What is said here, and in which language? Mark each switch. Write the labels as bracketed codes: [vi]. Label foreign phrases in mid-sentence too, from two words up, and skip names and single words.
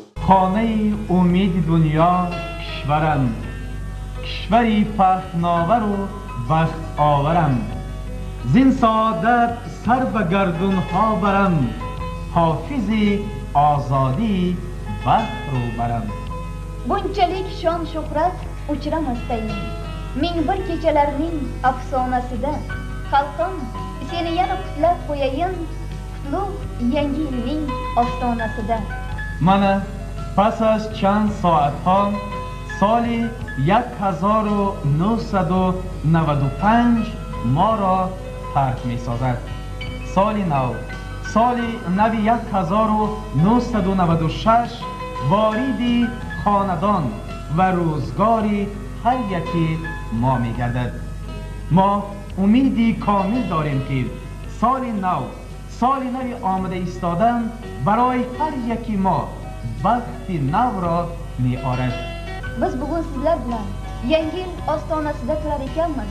[tg] Хонаи умеди дунё кишварам, кишваре паҳновар ва бахтоварам. Зин саодат сар ба гардунҳо барам, ҳофизи озодии бахт рӯ барам. [uz] Bunchalik shon shuhrat uchramasdayin, ming bir kechalarning afsonasida xalqim seni yana qutlab qo'yayin, qutlug' yangi yilning ostonasida. [tg] Мана пас аз чанд соатҳо соли 1995 моро тарк месозад. Соли нав, соли нав 1996 вориди хонадон ва рӯзгори ҳар яки мо мегардад. Мо умеди комил дорем, ки соли нав, соли нав омада истодан барои ҳар яки мо бахти навро меорад. [uz] Biz bugun sizlar bilan yangi yil ostonasida turar ekanmiz.